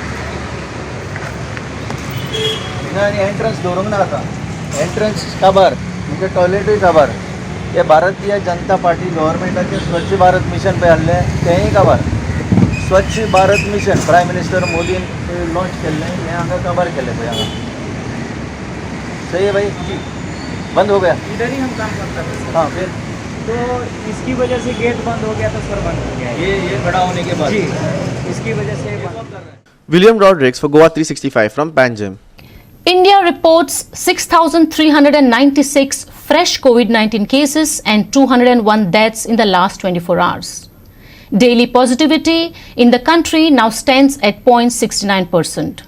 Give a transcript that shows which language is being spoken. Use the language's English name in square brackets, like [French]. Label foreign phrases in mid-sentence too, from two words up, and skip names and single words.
[Konkani] हिंगा एंट्रन्स दवरूंक ना आतां. एंट्रन्स काबार म्हणजे टॉयलेटूय काबार. हे भारतीय जनता पार्टी गव्हर्मेंटाचे स्वच्छ भारत मिशन पळय आहलें तेंय काबार. स्वच्छ भारत मिशन [English] prime minister [Konkani] मोदीन लॉन्च केल्लें हें हांगा काबार केलें पळय हांगा. [Hindi] सही है भाई जी, बंद हो गया. इधर ही हम काम करते थे. हाँ, फिर तो इसकी वजह से गेट बंद हो गया तो सर बंद हो गया. ये खड़ा होने के बाद जी, इसकी वजह से बंद. [English] William Rodrigues for GOA365 from Panjim. India reports 6,396 fresh COVID-19 cases and 201 deaths in the last 24 hours. Daily positivity in the country now stands at 0.69%.